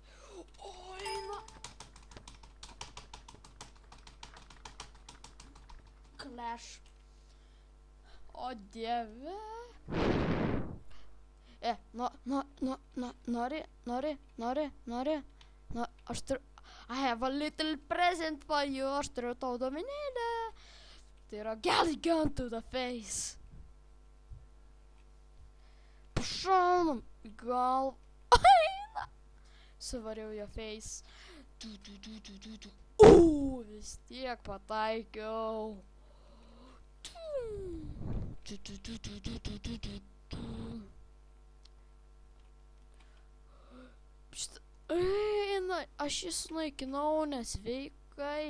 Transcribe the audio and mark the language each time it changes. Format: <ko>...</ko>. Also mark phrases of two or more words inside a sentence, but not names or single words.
<lt>Oi, na. Clash. O, dieve. Nori. Aš turiu.</lt> <en>I have a little present for you.</en> <lt>Aš turiu tau domenėlę. Tai yra Gali</lt> <en>gun to the face.</en> <lt>Pašaunam į galvą. Aina. Suvariau jo face. Vis tiek pataikiau. Eina, aš jį sunaikinau, nesveikai.</lt>